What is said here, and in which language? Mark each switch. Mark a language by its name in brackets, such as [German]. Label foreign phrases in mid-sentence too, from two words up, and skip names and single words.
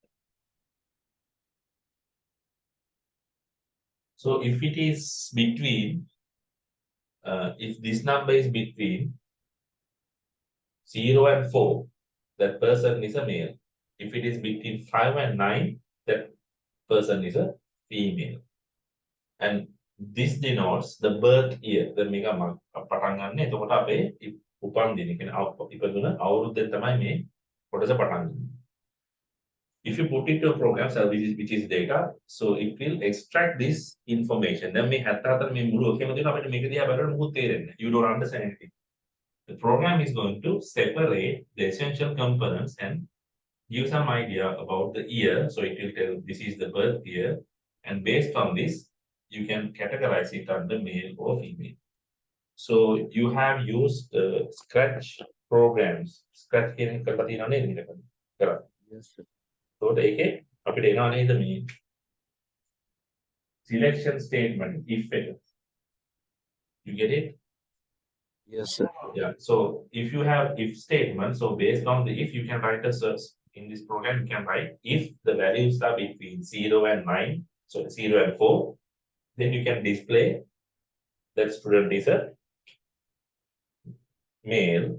[English] So if it is between, if this number is between 0 and 4, that person is a male. If it is between 5 and 9, that person is a female. And this denotes the birth year. The mega [Sinhala] පටන් ගන්න. එතකොට අපේ උපන් දින කියන්නේ ඉපදුන අවුරුද්දෙන් තමයි මේ කොටස පටන් ගන්නේ. [English] If you put it to a program, so which is data, so it will extract this information. [Sinhala] Then මේ 74 මේ මුළු ඔකේම තියෙන අපිට මේක දිහා බලනකොට මොකුත් තේරෙන්නේ නැහැ. [English] You don't understand anything. The program is going to separate the essential components and give some idea about the year. So it will tell this is the birth year, and based on this, you can categorize it under male or female. So you have used Scratch programs. [Sinhala] Scratch කියන එක කරලා තියෙනව නේද ඊට කලින්? කරා. [English] Yes, sir. [Sinhala] So ඒකේ අපිට එනවා නේද මේ [English] selection statement if [Sinhala] එක. [English] You get it? Yes, sir. Yeah. So if you have if statement, so based on the if you can write a search in this program, you can write if the values are between 0 and 9, so 0 and 4, then you can display that student is a male.